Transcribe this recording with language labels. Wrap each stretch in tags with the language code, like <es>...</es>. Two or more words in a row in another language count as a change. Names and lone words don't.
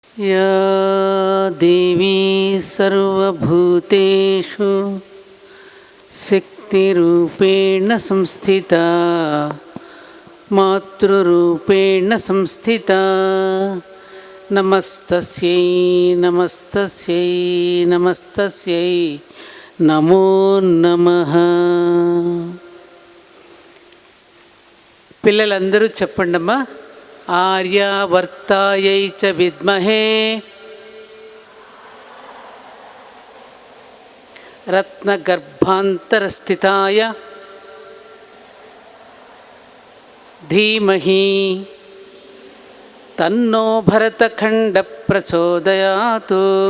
<sa>या देवी सर्वभूतेषु शक्तिरूपेण संस्थिता मातृरूपेण संस्थिता नमस्तस्यै नमस्तस्यै नमस्तस्यै नमो नमः।</sa> <te>పిల్లలందరూ చెప్పండమ్మా.</te> <sa>ఆర్యావర్తాయై చ విద్మహే రత్నగర్భాంతరస్థితాయ ధీమహి తన్నో భరతఖండ ప్రచోదయాత్.</sa>